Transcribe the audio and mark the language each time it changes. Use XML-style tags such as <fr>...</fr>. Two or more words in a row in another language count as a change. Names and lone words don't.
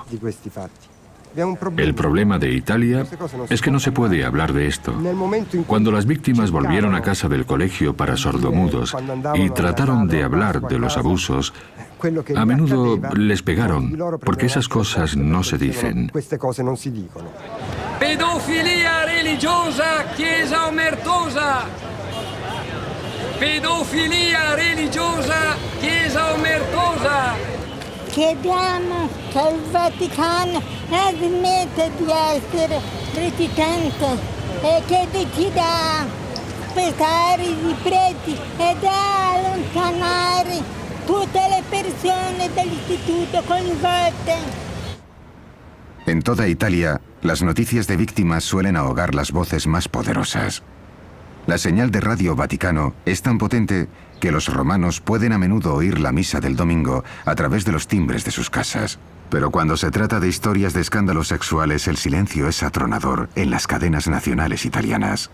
<es>El problema de Italia es que no se puede hablar de esto. Cuando las víctimas volvieron a casa del colegio para sordomudos y trataron de hablar de los abusos, a menudo les pegaron, porque esas cosas no se dicen.</es> <it>Pedofilia religiosa, chiesa omertosa. Pedofilia religiosa, chiesa omertosa. Chiediamo che il Vaticano smetta di essere reticente e che decida spostare i preti ed allontanare tutte le persone dell'istituto coinvolte.</it> <es>En toda Italia, las noticias de víctimas suelen ahogar las voces más poderosas. La señal de Radio Vaticano es tan potente que los romanos pueden a menudo oír la misa del domingo a través de los timbres de sus casas. Pero cuando se trata de historias de escándalos sexuales, el silencio es atronador en las cadenas nacionales italianas.</es>